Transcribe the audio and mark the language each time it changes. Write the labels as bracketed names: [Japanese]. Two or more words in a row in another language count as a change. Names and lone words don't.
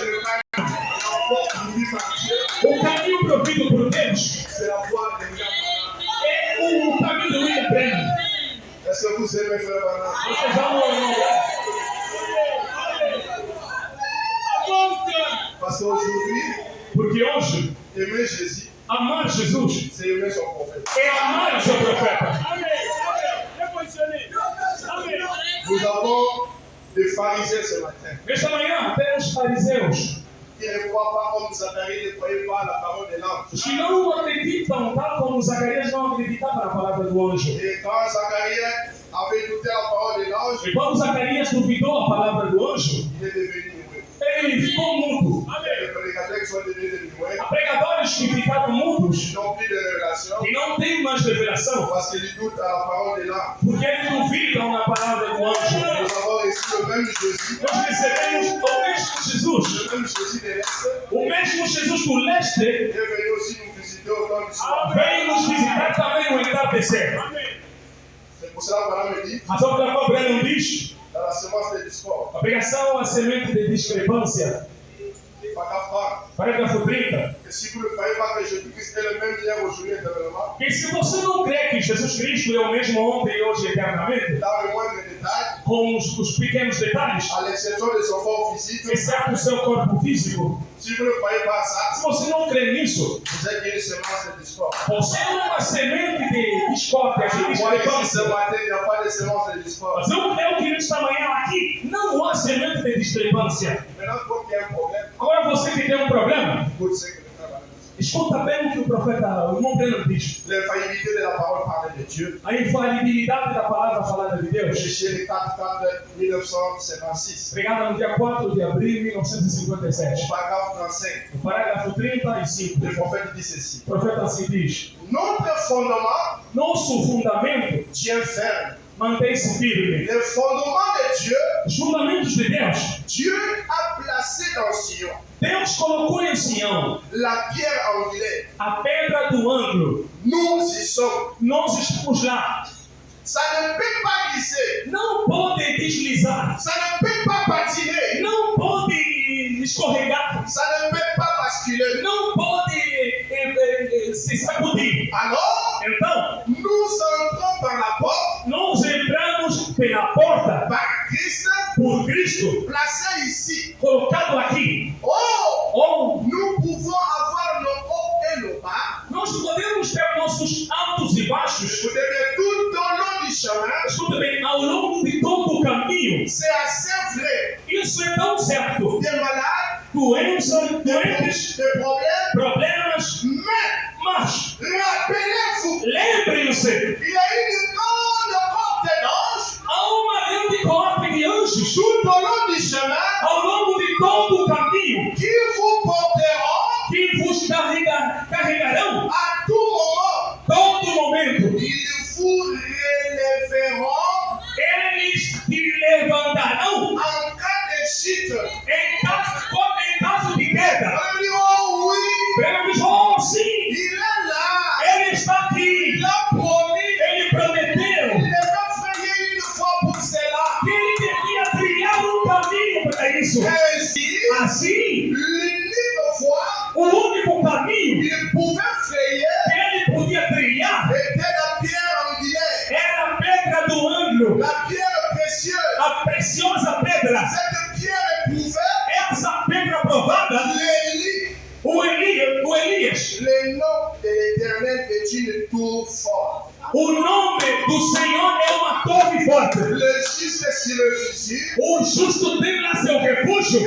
[Portuguese] O caminho provido por Deus é o caminho do William Branham. Vocês amam o irmão? Porque hoje, amar Jesus é amar o seu profeta. [French] Nous avons des pharisiens ce matin. [Portuguese] Nesta manhã temos fariseus [French] Qui ne croient pas comme Zacharie ne croyait pas la parole de l'ange. [Portuguese] que não acreditam, tal como Zacarias não acreditava na palavra do anjo. [French] Et quand Zacharie avait douté la parole de l'ange, [Portuguese] E quando Zacarias duvidou a palavra do anjo, [French] il est devenu muet. [Portuguese] ele ficou mudo. [French] Les prédicateurs qui sont devenus muets [Portuguese] Há pregadores que ficaram mudos [French] n'ont plus de révélation [Portuguese] e não têm mais revelação, [French] parce qu'ils doutent à la parole de l'ange. [Portuguese] porque eles duvidam na palavra do anjo. [French] Nous avons reçu le même Jésus, [Portuguese] Nós recebemos o mesmo Jesus. [French] le même Jésus de l'Est, [Portuguese] O mesmo Jesus do leste [French] est venu aussi nous visiter au temps du soir. [Portuguese] veio nos visitar também no entardecer. [French] C'est pour cela que Madame me dit, [Portuguese] Razão pela qual Breno diz: [French] dans la semence de discorde, [Portuguese] a pregação é a semente de discrepância. Parágrafo 30. [French] que si vous ne croyez pas que Jésus-Christ est le même hier, aujourd'hui et éternellement, [Portuguese] E se você não crê que Jesus Cristo é o mesmo ontem, hoje e eternamente, [French] dans le moindre détail, [Portuguese] com os pequenos detalhes, [French] à l'exception de son corps physique, [Portuguese] exceto o seu corpo físico, [French] si vous ne croyez pas à ça, [Portuguese] se você não crê nisso, [French] vous êtes une semence de discorde. [Portuguese] você é uma semente de discórdia, de [French] Moi, ici, ce [Portuguese] discrepância. [French] matin, il n'y a pas de semence de discorde. [Portuguese] Mas eu queria esta manhã aqui, não há semente de discrepância. [French] Maintenant, quand il y a un problème, [Portuguese] Agora você que tem um problema, [French] vous savez que le frère va le dire. [Portuguese] escuta bem o que o profeta, o irmão Breno diz. [French] L'infaillibilité de la parole parlée de Dieu. [Portuguese] A infalibilidade da palavra falada de Deus. [French] Fichier 4-4-1956. [Portuguese] Pregada no dia 4 de abril de 1957. [French] Paragraphe 35. [Portuguese] No parágrafo 35, [French] Le prophète dit ceci. [Portuguese] o profeta assim diz: [French] Notre fondement [Portuguese] nosso fundamento [French] tient ferme. [Portuguese] mantém-se firme. [French] Le fondement de Dieu, [Portuguese] Os fundamentos de Deus, [French] Dieu a placé dans Sion [Portuguese] Deus colocou em Sião [French] la pierre angulaire. [Portuguese] a pedra do ângulo. [French] Nous y sommes. [Portuguese] Nós estamos lá. [French] Ça ne peut pas glisser. [Portuguese] Não pode deslizar. [French] Ça ne peut pas patiner. [Portuguese] Não pode escorregar. [French] Ça ne peut pas basculer. [Portuguese] Não pode se sacudir. [French] Alors, [Portuguese] Então, [French] nous entrons par la porte, [Portuguese] nós entramos pela porta [French] par Christ, [Portuguese] por Cristo, [French] placé ici. [Portuguese] colocado aqui. [French] Oh, [Portuguese] Ou [French] nous pouvons avoir nos hauts et nos bas. [Portuguese] nós podemos ter nossos altos e baixos. [French] Vous devez tout au long du chemin [Portuguese] Escuta bem, ao longo de todo o caminho, caminho. [French] C'est assez vrai. [Portuguese] Isso é tão certo. [French] Des malades, [Portuguese] Doenças, doentes, [French] des problèmes, [Portuguese] problemas, mas [French] rappelez-vous, [Portuguese] lembrem-se, [French] il y a une grande porte d'anges [Portuguese] há uma grande corte de anjos [French] tout au long du chemin [Portuguese] ao longo de todo o caminho [French] qui vous porteront [Portuguese] que vos carregarão [French] à tout moment. [Portuguese] todo momento. [French] Ils vous relèveront [Portuguese] Eles te levantarão [French] en cas de chute. [Portuguese] em caso de queda. [French] On dit, oh oui, [Portuguese] Pedro diz, oh sim, [French] il est là. [Portuguese] ele está aqui. [French] Il a promis. [Portuguese] Ele prometeu [French] Il est pas frayé une fois pour cela. [Portuguese] que ele devia trilhar um caminho para isso. [French] Ainsi, [Portuguese] Assim, [French] l'unique fois [Portuguese] o único caminho [French] il pouvait frayer [Portuguese] que ele podia trilhar [French] était la pierre angulaire, [Portuguese] era a pedra do ângulo, [French] la pierre précieuse. [Portuguese] a preciosa pedra. [French] Cette pierre éprouvée, [Portuguese] Essa pedra provada, [French] l'Élie, [Portuguese] o Elias, [French] le nom de l'Éternel est une tour forte. [Portuguese] o nome do Senhor é uma torre forte. [French] Le juste s'y réfugie [Portuguese] O justo tem lá seu refúgio